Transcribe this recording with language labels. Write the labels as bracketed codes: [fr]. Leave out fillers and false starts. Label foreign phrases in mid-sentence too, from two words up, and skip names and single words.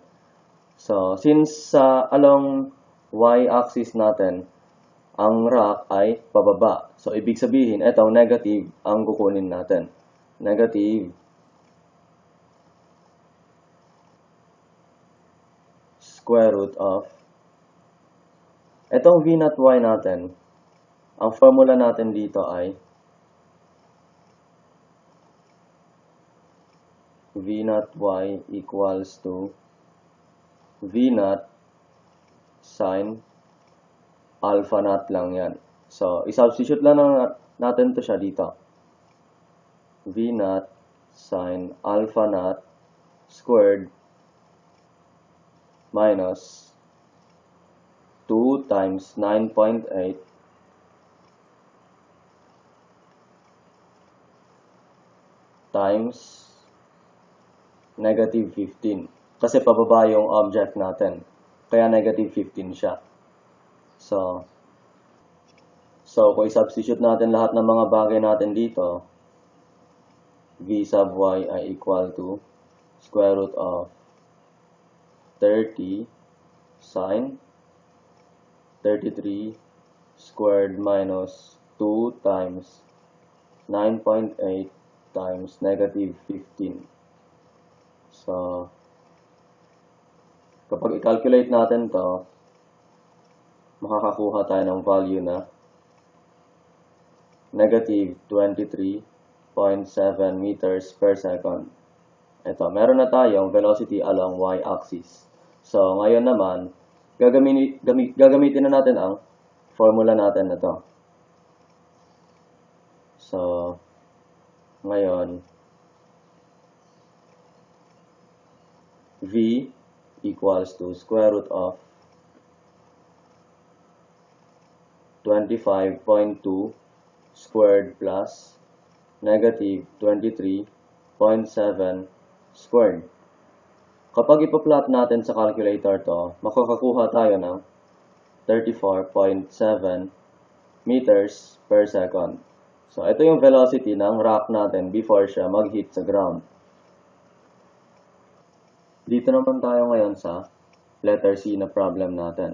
[tl] So, since [en] along y-axis [tl] natin, ang rock ay pababa. So, ibig sabihin, itong negative ang kukunin natin. [en] Negative square root of itong v naught y [tl] natin, ang formula natin dito ay [en] v naught y equals to v naught sine alpha naught [tl] lang yan. So, i-substitute lang natin to siya dito. [en] V naught sine alpha naught squared minus 2 times 9.8 times negative 15. [tl] Kasi pababa yung object natin. Kaya negative 15 siya. [en] So [tl] kung i-substitute natin lahat ng mga bagay natin dito, [en] v sub y ay equal to square root of 30 sine 33 squared minus 2 times 9.8 times negative 15. [tl] So, kapag i-calculate natin to, makakakuha tayo ng value na negative 23.7 [en] meters per second. [tl] Ito, meron na tayong velocity [en] along y-axis. [tl] So, ngayon naman, gagamitin na natin ang formula natin na to. So, ngayon, [en] v equals to square root of 25.2 squared plus negative 23.7 squared. [tl] Kapag ipa-plot natin sa calculator to, makakakuha tayo ng 34.7 [en] meters per second. [tl] So, ito yung velocity ng rock natin before siya mag-hit sa ground. Dito naman tayo ngayon sa letter C na problem natin.